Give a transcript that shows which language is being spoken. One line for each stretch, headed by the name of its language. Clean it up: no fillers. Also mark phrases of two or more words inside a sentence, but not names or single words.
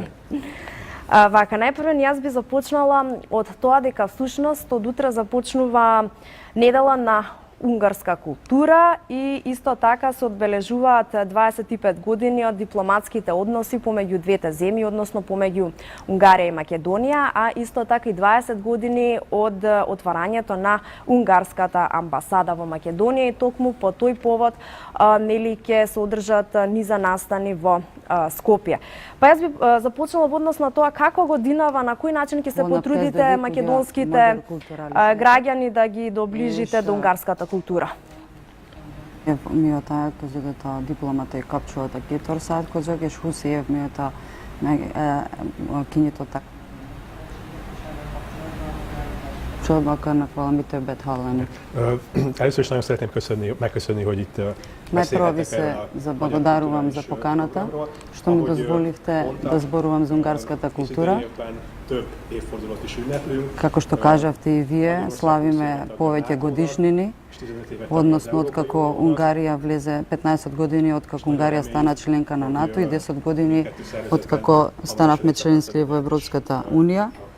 Macedonian: Вака, најпрво јас би започнала од тоа дека всушност од утре започнува недела на унгарска култура и исто така се одбележуваат 25 години од дипломатските односи помеѓу двете земји, односно помеѓу Унгарија и Македонија, а исто така и 20 години од отварањето на унгарската амбасада во Македонија и токму по тој повод нели ќе се одржат низа настани во Скопје. Па јас би започнала во однос на тоа како годинава, на кој начин ќе се потрудите македонските граѓани да ги доближите до унгарската култура.
Hungarian: Miután elkezdődött a diplomatai kapcsolatok 2 ország között, és 20 év mióta kinyitották, kapcsolatban akarnak valami többet hallani. Először is nagyon szeretném megköszönni, hogy itt
Macedonian: Najprvo би се заблагодарувам за поканата, што ми дозволихте да зборувам за унгарската култура. Како што кажавте и вие, славиме повеќе годишнини, односно откако Унгарија влезе 15 години откако Унгарија стана членка на НАТО и 10 години откако станавме членски во Европската унија.